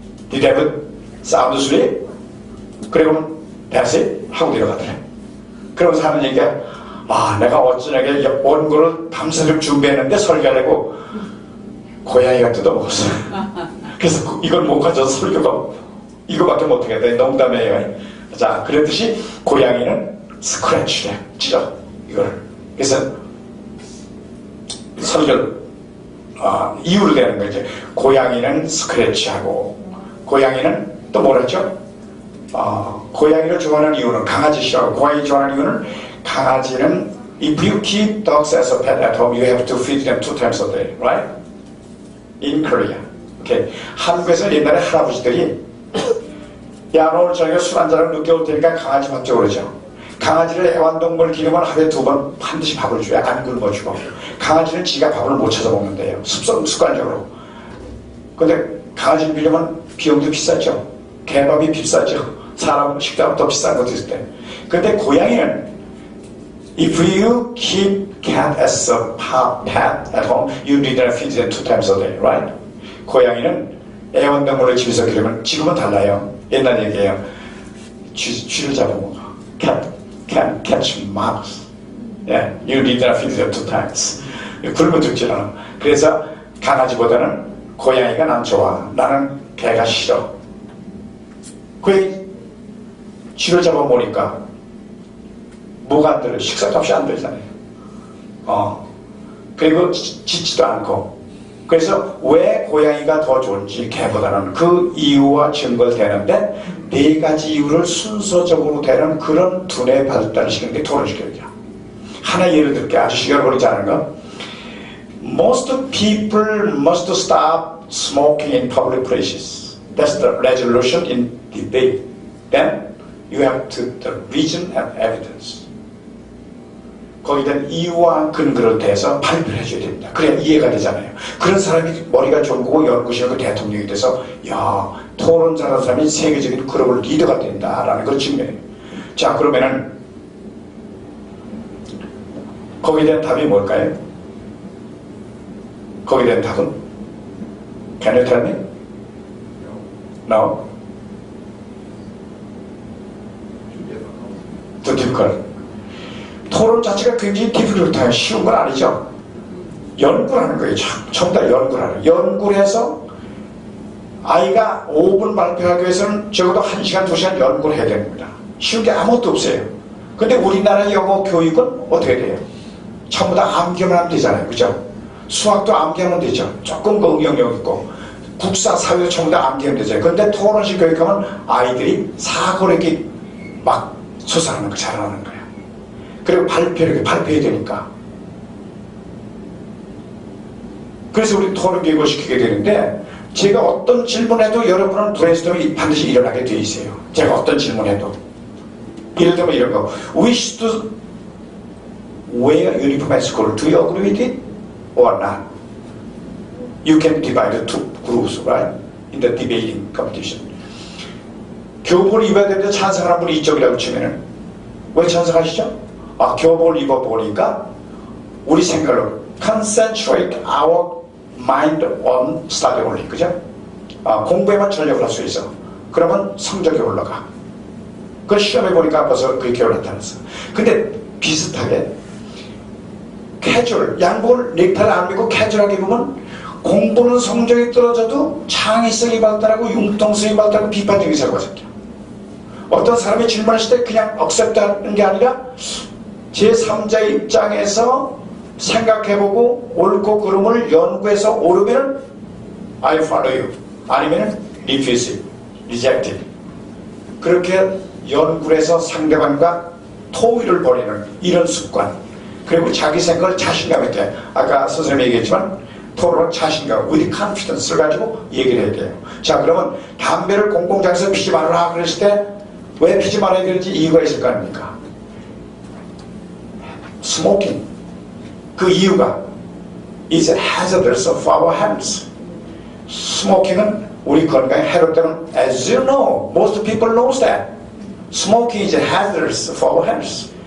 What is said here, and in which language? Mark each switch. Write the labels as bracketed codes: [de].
[en] Did you have a sound sleep? [ko] 그리고는 [en] That's it [ko] 하고 내려가더래. 그러면서 하는 얘기가 내가 어쩌냐게 원고를 밤새도록 준비했는데 설교하려고 고양이가 뜯어먹었어. 그래서 이걸 못 가져서 설교가 이거밖에 못하겠다. 농담이에요. 자, 그랬듯이 고양이는 스크래치래. 찢어 이거를. 그래서 설교를 이유를 대는 거죠. 고양이는 스크래치하고 고양이는 또 뭐랬죠? 고양이를 좋아하는 이유는 강아지 싫어하고 고양이 좋아하는 이유는 강아지는 [en] if you keep dogs as a pet at home you have to feed them 2 times a day, right? In Korea. Okay. [ko] 한국에서 옛날에 할아버지들이 야 오늘 저녁에 술 한잔하고 늦게 올 테니까 강아지 밥 줘 그러죠. 강아지를 애완동물 기르면 하루에 2번 반드시 밥을 줘야 안 굶어주고 강아지는 지가 밥을 못 찾아 먹는데요. 습관적으로. 근데 강아지를 빌려면 비용도 비싸죠. 개밥이 비싸죠. 사람 식당은 더 비싼 것도 있을 때. 근데 고양이는 [en] if you keep cat as a pet at home, you need to feed them 2 times a day, right? [ko] 고양이는 애완동물을 집에서 기르면 지금은 달라요. 옛날 얘기예요. 쥐를 잡아먹어. [en] Cat can catch mouse. Yeah, you need to feed them 2 times. [ko] 굶어 죽지 않아. 그래서 강아지보다는 고양이가 난 좋아. 나는 개가 싫어. 고양이 쥐를 잡아먹으니까 뭐가 안 들어요? 식사값이 안 들잖아요. 그리고 짖지도 않고. 그래서 왜 고양이가 더 좋은지 개보다는 그 이유와 증거를 대는데 4가지 이유를 순서적으로 대는 그런 두뇌 발달을 시키는 게 토론식교육이야. 하나 예를 들게 아주 시간을 걸리지 않은 건 [en] Most people must stop smoking in public places. That's the resolution in debate. Then you have to the reason and evidence. [ko] 거기에 대한 이유와 근거를 대해서 발표를 해줘야 됩니다. 그래야 이해가 되잖아요. 그런 사람이 머리가 좋은 거고 연구실하고 대통령이 돼서 야 토론 잘하는 사람이 세계적인 글로벌 리더가 된다라는 걸 증명해요. 자 그러면은 거기에 대한 답이 뭘까요? 거기에 대한 답은 [en] Can you tell me? No? Too difficult. [ko] 토론 자체가 굉장히 difficult해요. 쉬운 건 아니죠. 연구를 하는 거예요. 전부 다 연구를 하는 거예요. 연구를 해서 아이가 5분 발표하기 위해서는 적어도 1시간, 2시간 연구를 해야 됩니다. 쉬운 게 아무것도 없어요. 근데 우리나라 영어 교육은 어떻게 돼요? 전부 다 암기만 하면 되잖아요. 그죠? 수학도 암기하면 되죠. 조금 그 응용력 있고. 국사, 사회도 전부 다 암기하면 되죠. 근데 토론식 교육하면 아이들이 사고를 이렇게 막 수사하는 거 잘하는 거예요. 그리고 발표를 발표해야 되니까. 그래서 우리 토론 교육을 시키게 되는데 제가 어떤 질문해도 여러분은 브레인스토밍이 반드시 일어나게 돼 있어요. 제가 어떤 질문해도. 예를 들면 이런 거. [en] Wish to wear uniform at school. Do you agree with it or not? You can divide the 2 groups, right? In the debating competition. [ko] 교복을 입어야 되는데 찬성하는 분이 이쪽이라고 치면은 왜 찬성하시죠? 교복을 입어보니까 우리 생각으로 [en] concentrate our mind on study only, [ko] 그죠? 공부에만 전력을 할 수 있어. 그러면 성적이 올라가. 그 시험해 보니까 벌써 그게 결론 나타났어. 근데 비슷하게 캐주얼, 양복을 넥타이를 안 입고 캐주얼하게 보면 공부는 성적이 떨어져도 창의성이 발달하고 융통성이 발달하고 비판적인 사고가 생겨. 어떤 사람이 질문했을 때 그냥 억셉트하는 게 아니라 제3자의 입장에서 생각해보고 옳고 그름을 연구해서 오르면은 [en] I follow you [ko] 아니면은 [en] refuse it, reject it. [ko] 그렇게 연구를 해서 상대방과 토의를 벌이는 이런 습관, 그리고 자기 생각을 자신감 있게, 아까 선생님이 얘기했지만 토론은 자신감, [en] with confidence [ko] 를 가지고 얘기를 해야 돼요. 자, 그러면 담배를 공공장소에서 피지 말라 그랬을 때 왜 피지 말아야 되는지 이유가 있을 거 아닙니까? [en] 스모킹, [ko] 그 이유가 [en] is hazardous for our health. [ko] 스모킹은 우리 건강에 해롭다는, [en] as you know, most people knows that. Smoking is hazardous for our health.